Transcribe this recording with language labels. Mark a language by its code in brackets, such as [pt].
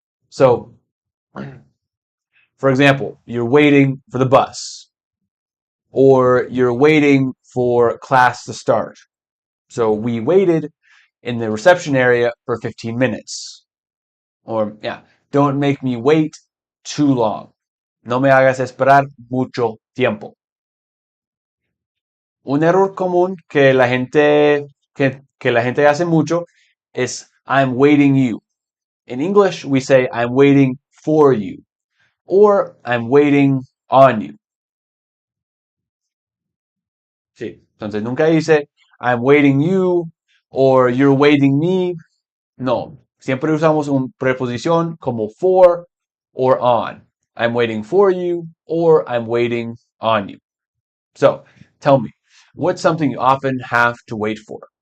[en] So, for example, you're waiting for the bus, or you're waiting for class to start. So we waited in the reception area for 15 minutes. Or, yeah, don't make me wait too long. [es] No me hagas esperar mucho tiempo. Un error común que la gente hace mucho es [en] I'm waiting you. In English, we say I'm waiting for you or I'm waiting on you. [es] Sí, entonces nunca dice [en] I'm waiting you or you're waiting me. [es] No, siempre usamos una preposición como for or on. [en] I'm waiting for you or I'm waiting on you. So, tell me, what's something you often have to wait for?